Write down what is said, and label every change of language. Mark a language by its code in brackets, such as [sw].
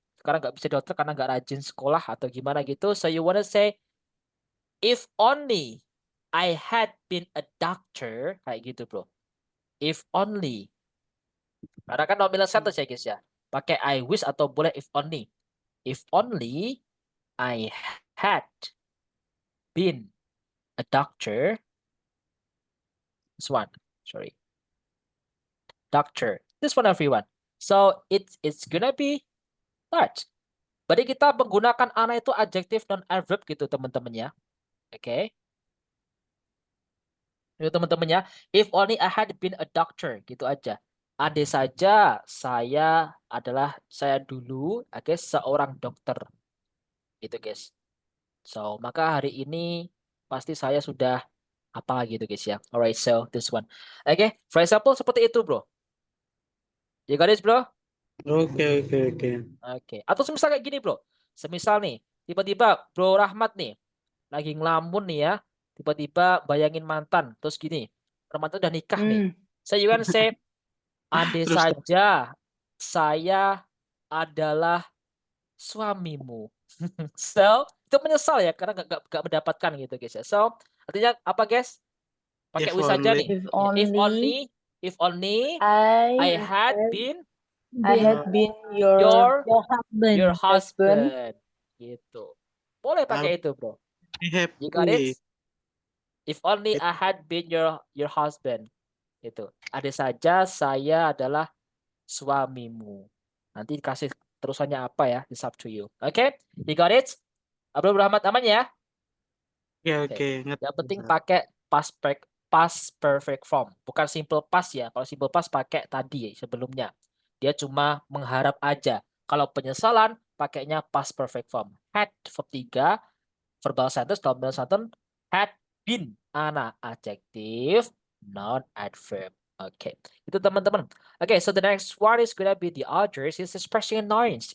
[id] Sekarang nggak bisa dokter karena nggak rajin sekolah atau gimana gitu. [en] So you wanna say if only I had been a doctor [id] kayak gitu bro. If only. Karena kan nominal sentence ya guys ya. Pakai I wish atau boleh if only. [en] If only I had been a doctor. This one, sorry. Doctor. This one everyone. So it's gonna be that. [id] Berarti kita menggunakan ana itu adjektif non adverb gitu teman-teman ya. Oke. Itu teman-teman ya. [en] If only I had been a doctor gitu aja. [id] Andai saja saya dulu seorang dokter. Gitu guys. So, maka hari ini pasti saya sudah apa gitu guys ya. [en] Alright, so this one. Oke, for example [id] seperti itu [en] bro. You got it bro? [id] Oke. Oke. Atau semisal kayak gini bro. Semisal nih, tiba-tiba bro Rahmat nih, lagi ngelamun nih ya. Tiba-tiba bayangin mantan. Terus gini, mantan udah nikah nih. [en] So you can say, [id] andai Terus saja saya adalah suamimu. So, itu menyesal ya karena gak mendapatkan gitu guys ya. So, artinya apa guys? Pakai [en] if [id] wish saja [en] only. nih. If only I had been your your husband. [id] husband. Gitu. Boleh pakai itu, bro. [en] Happy. You got it? If only I had been your husband. [id] Itu. Ada saja saya adalah suamimu. Nanti kasih terusannya apa ya? [en] It's up to you. Oke? You got it? Abdul Rahmat [id] aman ya? Oke. Yang penting pakai past perfect form. Bukan simple past ya. Kalau simple past pakai tadi sebelumnya. Dia cuma mengharap aja. Kalau penyesalan pakainya past perfect form. [en] Had verb 3, verbal sentence, nominal sentence, had been ana adjective, non adverb. Oke, [id] itu teman-teman. [en] Oke, so the next one is gonna be the others is expressing annoyance.